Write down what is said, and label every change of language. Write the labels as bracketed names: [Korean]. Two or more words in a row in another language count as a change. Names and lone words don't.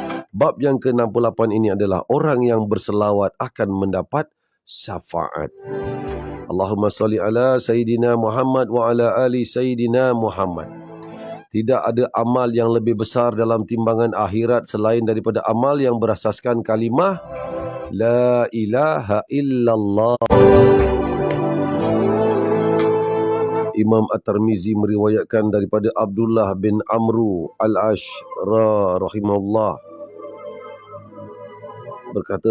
[Malay] Bab yang ke-68 ini adalah orang yang berselawat akan mendapat syafaat. [Arabic] اللهم صل على سيدنا محمد وعلى آل سيدنا محمد. [Malay] Tidak ada amal yang lebih besar dalam timbangan akhirat selain daripada amal yang berasaskan kalimah [Arabic] لا إله إلا الله. [Malay] Imam At-Tirmizi meriwayatkan daripada Abdullah bin Amru Al-Ashra rahimahullah berkata